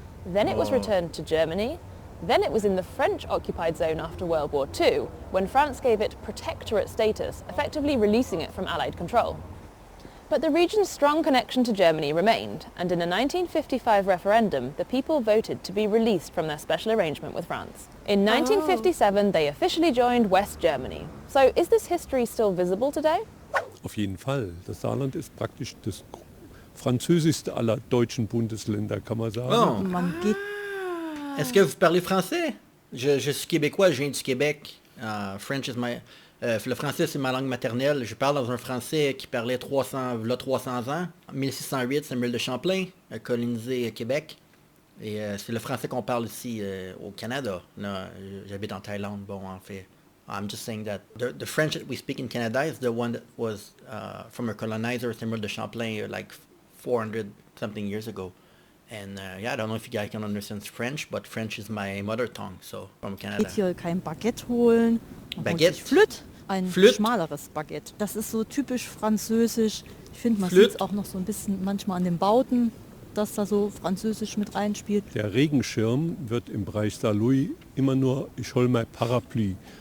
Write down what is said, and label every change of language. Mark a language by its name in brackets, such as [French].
[English] Then it was returned to Germany. Then it was in the French-occupied zone after World War II, when France gave it protectorate status, effectively releasing it from Allied control. But the region's strong connection to Germany remained, and in a 1955 referendum, the people voted to be released from their special arrangement with France. In 1957, they officially joined West Germany. So is this history still visible today? [German] Auf jeden Fall. Das Saarland ist praktisch das französischste aller deutschen Bundesländer, kann man sagen. [French] Est-ce que vous parlez français? Je suis québécois, je viens du Québec. [English] French is my... [French] le français, c'est ma langue maternelle. Je parle dans un français qui parlait 300 ans. En 1608, Samuel de Champlain a colonisé Québec. Et c'est le français qu'on parle ici au Canada. J'habite en Thaïlande, bon, en fait. [English] I'm just saying that the French that we speak in Canada is the one that was from a colonizer, Samuel de Champlain, like 400 something years ago. And I don't know if you guys can understand French, but French is my mother tongue, so from Canada. [German] Geht hier kein Baguette holen. Baguette? Flöt, ein schmaleres Baguette. Das ist so typisch französisch. Ich finde, man sieht es auch noch so ein bisschen manchmal an den Bauten, dass da so französisch mit reinspielt. Der Regenschirm wird im Bereich Saarlouis immer nur ich hol mein Parapluie.